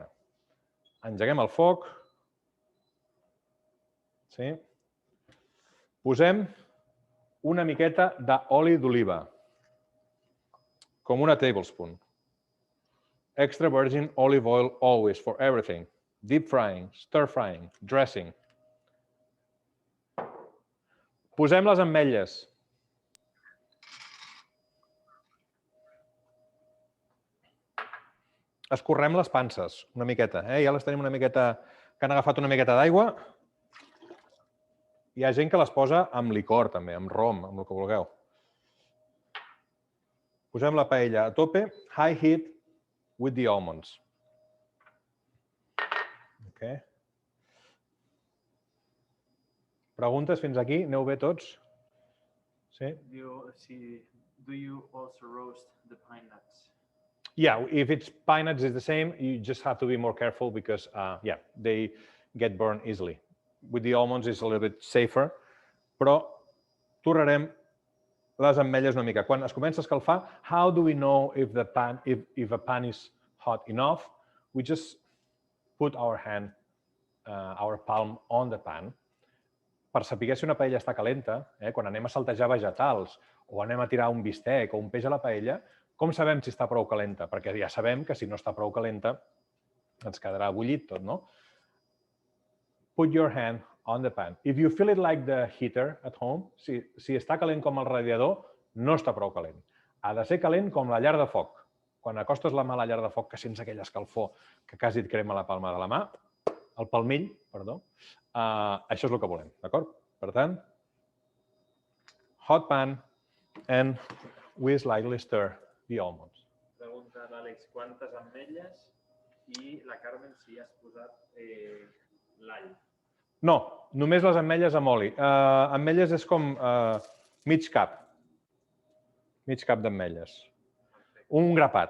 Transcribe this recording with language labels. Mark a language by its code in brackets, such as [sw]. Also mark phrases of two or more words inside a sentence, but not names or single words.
[ca] Engeguem el foc. Sí? Posem una miqueta d'oli d'oliva, com una tablespoon. [en] Extra virgin olive oil always for everything. Deep frying, stir frying, dressing. [ca] Posem les ametlles. Escorrem les panses una miqueta. Ja les tenim una miqueta, que han agafat una miqueta d'aigua. Hi ha gent que les posa amb licor també, amb rom, amb el que vulgueu. Posem la paella a tope, [en] high heat with the almonds. [ca] Okay. Preguntes fins aquí? Aneu bé tots? Sí? [en] Do you also roast the pine nuts? Yeah, if it's pine nuts, it's the same. You just have to be more careful because, they get burned easily. With the almonds, it's a little bit safer. [ca] Però torrarem les ametlles una mica. Quan es comença a escalfar, [en] how do we know if a pan is hot enough? We just put our palm on the pan. [ca] Per saber si una paella està calenta, quan anem a saltejar vegetals o anem a tirar un bistec o un peix a la paella, com sabem si està prou calenta? Perquè ja sabem que si no està prou calenta ens quedarà bullit tot, no? [en] Put your hand on the pan. If you feel it like the heater at home, [ca] si està calent com el radiador, no està prou calent. Ha de ser calent com la llar de foc. Quan acostes la mà a la llar de foc, que sents aquella escalfor que quasi et crema la palma de la mà, el palmill, perdó, això és el que volem, d'acord? Per tant, [en] hot pan, and we slightly stir the almonds. [ca] Pregunta l'Àlex quantes ametlles i la Carmen si has posat l'all. No, només les ametlles amb oli. Ametlles és com mig cap. Mig cap d'ametlles. Un grapat.